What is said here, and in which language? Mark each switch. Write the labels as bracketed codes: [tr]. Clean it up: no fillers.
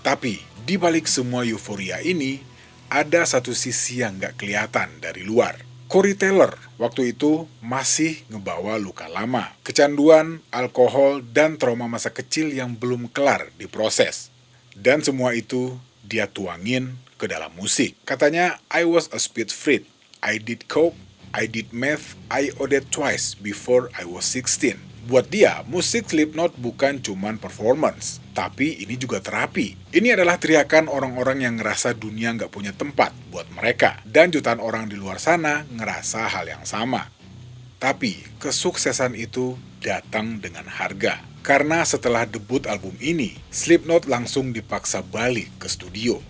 [id] Tapi, di balik semua euforia ini, ada satu sisi yang gak kelihatan dari luar. Corey Taylor waktu itu masih ngebawa luka lama, kecanduan, alkohol, dan trauma masa kecil yang belum kelar diproses. Dan semua itu dia tuangin ke dalam musik. Katanya, [en] "I was a speed freak. I did coke, I did meth, I OD'd twice before I was 16. [id] Buat dia, musik Slipknot bukan cuman performance, tapi ini juga terapi. Ini adalah teriakan orang-orang yang ngerasa dunia nggak punya tempat buat mereka. Dan jutaan orang di luar sana ngerasa hal yang sama. Tapi, kesuksesan itu datang dengan harga. Karena setelah debut album ini, Slipknot langsung dipaksa balik ke studio.